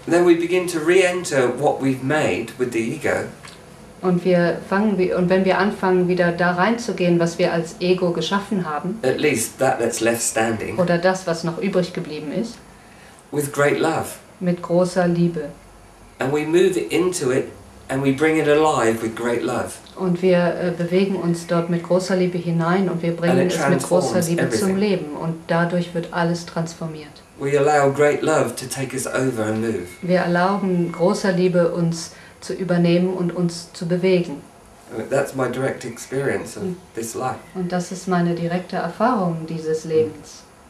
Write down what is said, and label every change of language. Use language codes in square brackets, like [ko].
[en] Then we begin to re-enter what we've made with the ego. [de] Und wenn wir anfangen, wieder da reinzugehen, was wir als Ego geschaffen haben, [en] at least that's left standing, [de] oder das, was noch übrig geblieben ist, [en] with great love. [de] Mit großer Liebe. [en] And we move into it and we bring it alive with great love. [de] Und wir bewegen uns dort mit großer Liebe hinein und wir bringen es mit großer Liebe zum Leben und dadurch wird alles transformiert. [en] We allow great love to take us over and move. [de] Wir erlauben großer Liebe uns zu übernehmen und uns zu bewegen. [en] That's my direct experience of this life. [de] Und das ist meine direkte Erfahrung dieses Lebens.